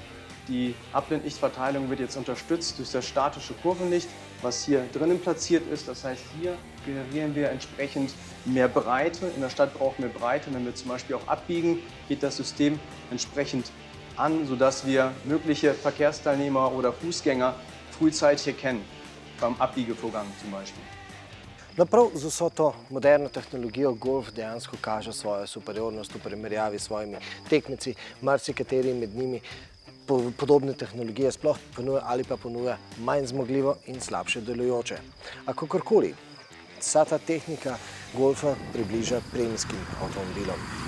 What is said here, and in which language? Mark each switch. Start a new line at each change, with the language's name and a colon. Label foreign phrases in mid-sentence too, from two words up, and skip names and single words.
German: Die Abblendlichtverteilung wird jetzt unterstützt durch das statische Kurvenlicht, was hier drinnen platziert ist. Das heißt, hier generieren wir entsprechend mehr Breite. In der Stadt brauchen wir Breite. Wenn wir zum Beispiel auch abbiegen, geht das System entsprechend an, sodass wir mögliche Verkehrsteilnehmer oder Fußgänger frühzeitig erkennen, beim Abbiegevorgang zum Beispiel.
Slovenian: No, prav z vso to moderno tehnologijo Golf dejansko kaže svojo superiornost v primerjavi s svojimi tekmeci, marsikateri med njimi podobne tehnologije sploh ponuja ali pa ponuja manj zmogljivo in slabše delujoče. A kakorkoli, vsa ta tehnika Golfa približa premijskim avtomobilom.